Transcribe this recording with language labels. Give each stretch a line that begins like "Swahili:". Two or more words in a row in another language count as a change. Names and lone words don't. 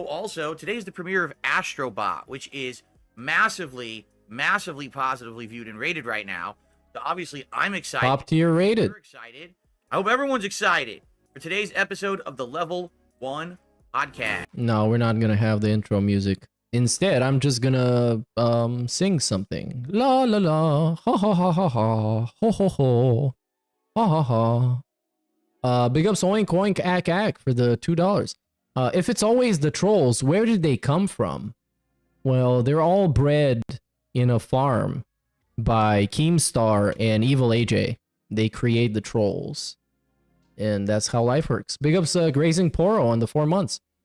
English: Also, today's the premiere of Astrobot, which is massively, massively positively viewed and rated right now. So obviously, I'm excited. Top tier rated. We're excited. I hope everyone's excited for today's episode of the Level 1 podcast. No, we're not gonna have the intro music. Instead, I'm just gonna sing something. La la la, ha ha ha ha ha, ho ho ho, ha ha ha. Big ups oink oink ack ack for the $2. If it's always the trolls, where did they come from? Well, they're all bred in a farm by Keemstar and Evil AJ. They create the trolls. And that's how life works. Big ups Grazing Poro on the 4 months.